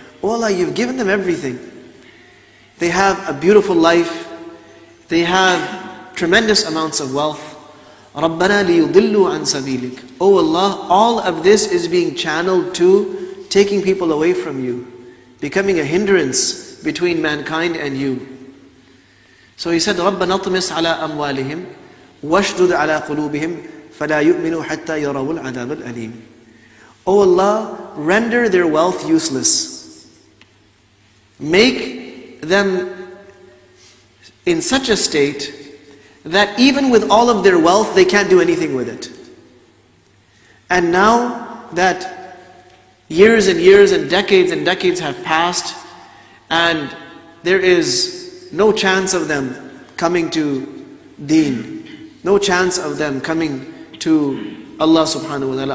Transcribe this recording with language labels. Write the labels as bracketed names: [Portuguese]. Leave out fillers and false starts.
[English] Oh Allah, you've given them everything. They have a beautiful life. They have tremendous amounts of wealth. [Arabic] رَبَّنَا لِيُضِلُّوا عَنْ سَبِيلِكَ. [English] Oh Allah, all of this is being channeled to taking people away from you, becoming a hindrance between mankind and you. So he said, [Arabic] رَبَّنَا اطْمِسْ عَلَىٰ أَمْوَالِهِمْ وَاشْدُدْ عَلَىٰ قُلُوبِهِمْ فَلَا يُؤْمِنُوا حَتَّى يَرَوُا الْعَذَابَ الْأَلِيمِ. [English] Oh Allah, render their wealth useless. Make them in such a state that even with all of their wealth, they can't do anything with it. And now that years and years and decades have passed, and there is no chance of them coming to deen, no chance of them coming to Allah subhanahu wa ta'ala.